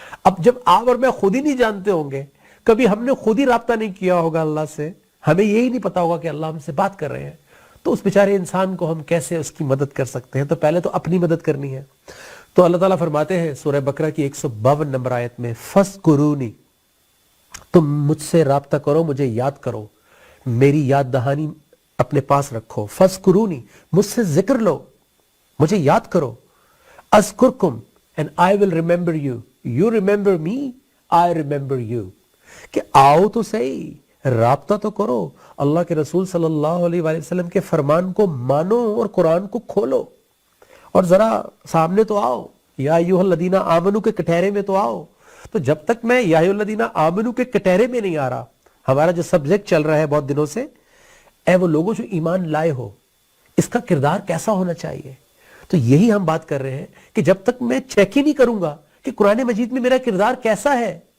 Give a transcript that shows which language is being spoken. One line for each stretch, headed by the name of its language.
Urdu: اب جب آپ اور میں خود ہی نہیں جانتے ہوں گے، کبھی ہم نے خود ہی رابطہ نہیں کیا ہوگا اللہ سے، ہمیں یہی نہیں پتا ہوگا کہ اللہ ہم سے بات کر رہے ہیں، تو اس بیچارے انسان کو ہم کیسے اس کی مدد کر سکتے ہیں؟ تو پہلے تو اپنی مدد کرنی ہے. تو اللہ تعالیٰ فرماتے ہیں سورہ بقرہ کی 152 نمبر آیت میں،
Arabic: فَاذْكُرُونِی،
Urdu: تم مجھ سے رابطہ کرو، مجھے یاد کرو، میری یاد دہانی اپنے پاس رکھو.
Arabic: فَاذْكُرُونِی،
Urdu: مجھ سے ذکر لو، مجھے یاد کرو.
Arabic: اذکرکم
English: and I will remember you. You remember me, I remember you.
Urdu: کہ آؤ تو صحیح، رابطہ تو کرو، اللہ کے رسول صلی اللہ علیہ وآلہ وسلم کے فرمان کو مانو اور قرآن کو کھولو، اور ذرا سامنے تو آؤ،
Arabic: یا ایھا الذین آمنو
Urdu: کے کٹہرے میں تو آؤ. تو جب تک میں
Arabic: یا ایھا الذین آمنو
Urdu: کے کٹہرے میں نہیں آ رہا، ہمارا جو سبجیکٹ چل رہا ہے بہت دنوں سے، اے وہ لوگوں جو ایمان لائے ہو، اس کا کردار کیسا ہونا چاہیے؟ تو یہی ہم بات کر رہے ہیں کہ جب تک میں چیک ہی نہیں کروں گا کہ قرآن مجید میں میرا کردار کیسا ہے،